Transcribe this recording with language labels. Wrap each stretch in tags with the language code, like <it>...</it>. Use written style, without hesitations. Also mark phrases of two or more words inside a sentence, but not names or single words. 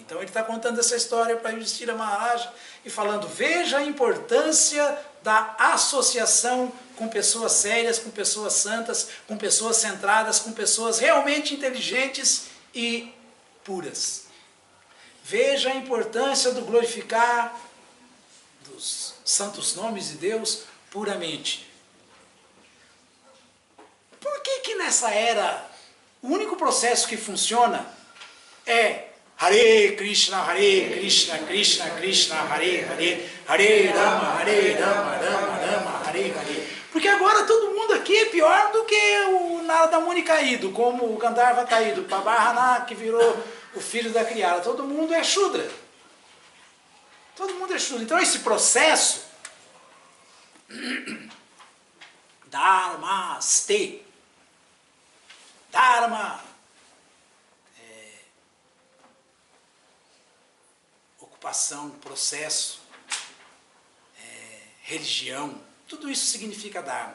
<pt>Então ele está contando essa história para Yudhishthira Maharaj e falando, veja a importância da associação com pessoas sérias, com pessoas santas, com pessoas centradas, com pessoas realmente inteligentes e puras. Veja a importância do glorificar dos santos nomes de Deus puramente. Por que nessa era o único processo que funciona é</pt> <sa>हरे कृष्ण, कृष्ण कृष्ण, हरे हरे, हरे राम, राम राम, हरे हरे,</sa> <pt>Hare Rama, Rama Rama, Hare Hare? Porque agora todo mundo aqui é pior do que o Narada Muni caído, como o Gandharva caído, o Pabharana que virou o filho da criada. Todo mundo é Shudra. Todo mundo é Shudra. Então esse processo Dharmaste, Dharma, ocupação, processo, religião, tudo isso significa Dharma.</pt>